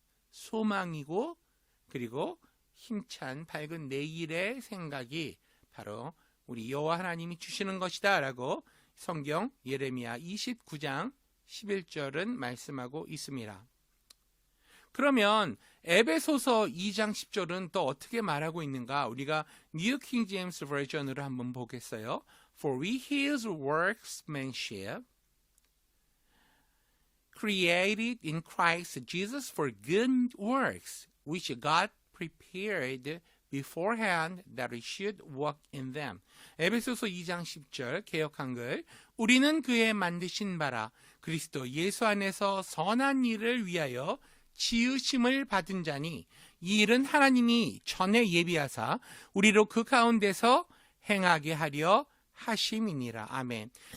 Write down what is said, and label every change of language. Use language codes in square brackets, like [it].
[ko] 소망이고 그리고 힘찬 밝은 내일의 생각이 바로 우리 여호와 하나님이 주시는 것이다 라고 성경 예레미야 29장 11절은 말씀하고 있습니다. 그러면 에베소서 2장 10절은 또 어떻게 말하고 있는가? 우리가 New King James Version으로 한번 보겠어요. [en] For we his workmanship created in Christ Jesus for good works which God prepared beforehand that we should walk in them. [ko] 에베소서 2장 10절 개역 한글. 우리는 그의 만드신 바라 그리스도 예수 안에서 선한 일을 위하여 지으심을 받은 자니 이 일은 하나님이 전에 예비하사 우리로 그 가운데서 행하게 하려 하심이니라. 아멘.